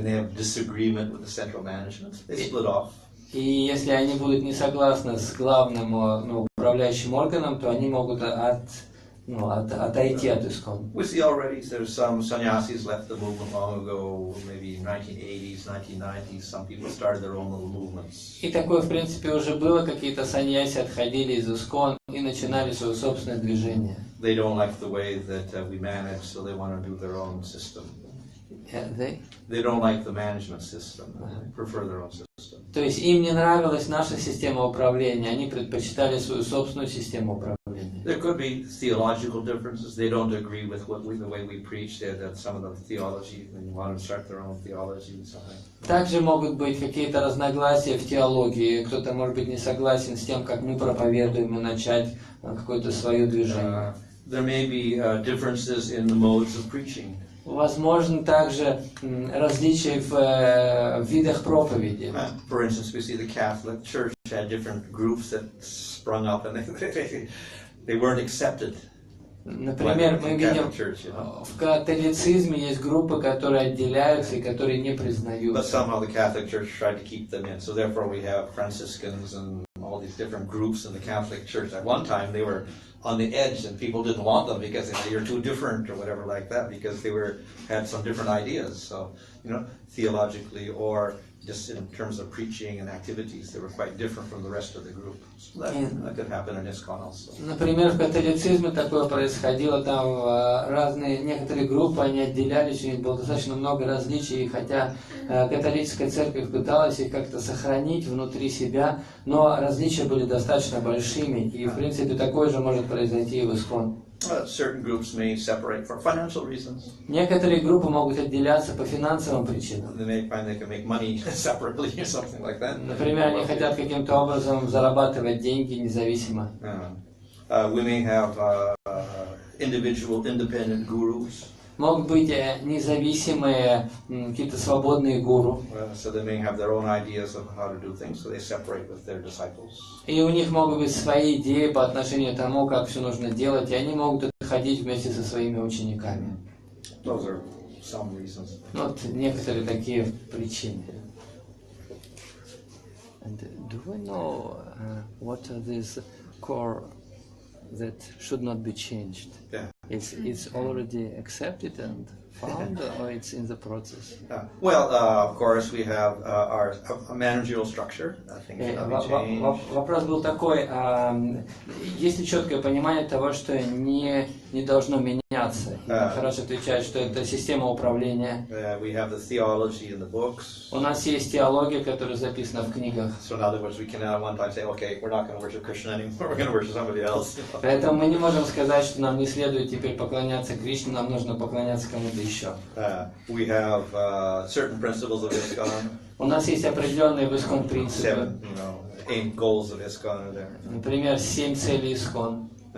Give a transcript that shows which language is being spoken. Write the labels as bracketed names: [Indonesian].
[English] and they have disagreement with the central management. They split off. [Russian] И если они будут не согласны с главным управляющим органом, то они могут отойти от ISKCON. [English] We see already there's some sannyasis left the movement long ago, maybe 1980s, 1990s. Some people started their own little movements. [Russian] И такое, в принципе, уже было. Какие-то саньяси отходили из ISKCON и начинали свое собственное движение. [English] They don't like the way that we manage, so they want to do their own system. They don't like the management system. They prefer their own system. [Russian] То есть им не нравилась наша система управления, они предпочитали свою собственную систему управления. [English] There could be theological differences. They don't agree with the way we preach. That some of the theology, they want to start their own theology and something. [Russian] Также могут быть какие-то разногласия в теологии. Кто-то может быть не согласен с тем, как мы проповедуем, и начать какое-то свое движение. [English] There may be differences in the modes of preaching. [Russian] Возможно также различия в видах проповеди. [English] For instance, we see the Catholic Church had different groups that sprung up, and they weren't accepted. [Russian] Например, мы видим, в католицизме есть группы, которые отделяются и которые не признаются. [English] But somehow the Catholic Church tried to keep them in. So therefore we have Franciscans and all these different groups in the Catholic Church. At one time they were on the edge, and people didn't want them because they said you're too different or whatever like that, because they had some different ideas. So, theologically or just in terms of preaching and activities, they were quite different from the rest of the group. So that could happen in ISKCON also. [Russian] Например, в католицизме такое происходило, там некоторые группы, они отделялись, у них было достаточно много различий, и хотя католическая церковь пыталась их как-то сохранить внутри себя, но различия были достаточно большими, и в принципе такое же может произойти и в ISKCON. [English] Certain groups may separate for financial reasons. [Russian] Некоторые группы могут отделяться по финансовым причинам. [English] They may find they can make money separately or something like that. [Russian] Например, они хотят каким-то образом зарабатывать деньги независимо. [English] We may have independent gurus. [Russian] Могут быть независимые какие-то свободные гуру. [English] So they may have their own ideas of how to do things, so they separate with their disciples. [Russian] И у них могут быть свои идеи по отношению к тому, как все нужно делать, и они могут отходить вместе со своими учениками. [English] Those are some reasons. [Russian] Вот некоторые такие причины. [English] And do we know what are these core that should not be changed? Yeah. It's already accepted and found, or it's in the process? Well, of course, we have our managerial structure. Things should not be changed. [Russian] Вопрос был такой: есть ли четкое понимание того, что не должно меняться? Хорошо отвечает, что это система управления. [English] We have the theology in the books. [Russian] У нас есть теология, которая записана в книгах. [English] So in other words, we cannot at one time say, okay, we're not going to worship Krishna anymore. We're going to worship somebody else. [Russian] Поэтому мы не можем сказать, что нам не следует теперь поклоняться Кришне, нам нужно поклоняться кому-то еще. [English] We have certain principles of ISKCON. [Russian] У нас есть определенные в ISKCON принципы. [English] 7, 8 goals of ISKCON are there. [Russian] Например, 7 целей ISKCON.